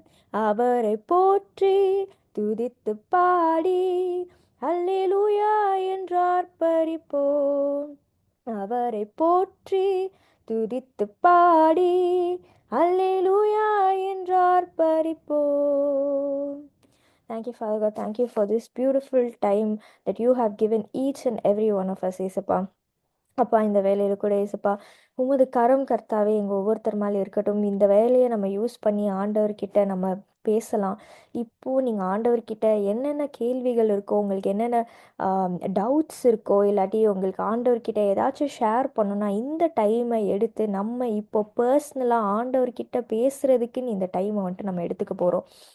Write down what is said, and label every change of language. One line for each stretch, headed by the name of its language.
Tamil: அவரை போற்றி துதித்து பாடி அல்லேலூயா என்று ஆர்ப்பரிப்போம். அவரை போற்றி துதித்து பாடி அல்லேலூயா என்று ஆர்ப்பரிப்போம்.
English: Thank you, Father God. Thank you for this beautiful time that you have given each and every one of us, ஏசப்பா.
Tamil: அப்பா, இந்த வேலையில் கூட ஏசப்பா உமது கரம் கர்த்தாவே எங்கள் ஒவ்வொருத்தர் மேலே இருக்கட்டும். இந்த வேலையை நம்ம யூஸ் பண்ணி ஆண்டவர்கிட்ட நம்ம பேசலாம். இப்போது நீங்கள் ஆண்டவர்கிட்ட என்னென்ன கேள்விகள் இருக்கோ, உங்களுக்கு என்னென்ன டவுட்ஸ் இருக்கோ, இல்லாட்டி உங்களுக்கு ஆண்டவர்கிட்ட ஏதாச்சும் ஷேர் பண்ணணும்னா இந்த டைமை எடுத்து நம்ம இப்போ பர்சனலாக ஆண்டவர்கிட்ட பேசுகிறதுக்குன்னு இந்த டைமை வந்துட்டு நம்ம எடுத்துக்க போகிறோம்.